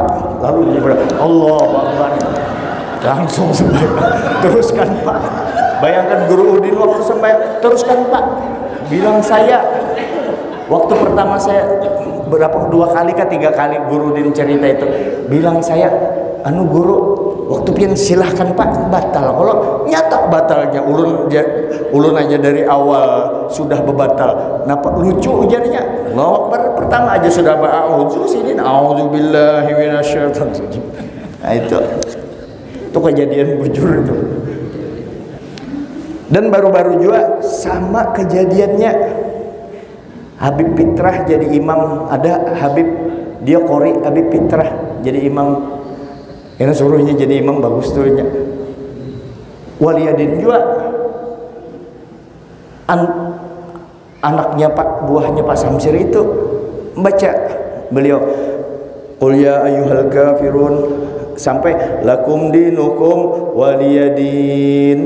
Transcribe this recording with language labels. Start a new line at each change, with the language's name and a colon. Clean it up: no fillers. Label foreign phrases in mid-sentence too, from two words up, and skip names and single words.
Indonesian: Lalu dia berkata,
Arabic: الله أكبر,
Indonesian: langsung sembahyang. Teruskan Pak. Bayangkan Gurudin waktu sembahyang, teruskan Pak. Bilang saya, waktu pertama saya dua kali ke tiga kali Gurudin cerita itu, bilang saya, guru,
Banjar: waktu pian silahkan Pak, batal. Kalau nyata batalnya, ulun aja dari awal sudah bebatal. Napa lucu ujarnya?
Arabic: الله أكبر
Banjar: pertama aja sudah ba'udzu sidin,
Arabic: أعوذ بالله من الشيطان الرجيم.
Banjar: Nah itu kejadian bujur itu.
Indonesian: Dan baru-baru juga sama kejadiannya, Habib Fitrah jadi imam. Ada Habib, dia qori Habib Fitrah jadi imam. Karena suruhnya jadi imam bagus tuhnya. Waliyadin juga anaknya Pak, buahnya Pak Samsir itu baca beliau,
Arabic: قل يا أيها الكافرون
Indonesian: sampai
Arabic: لكم دينكم ولي دين.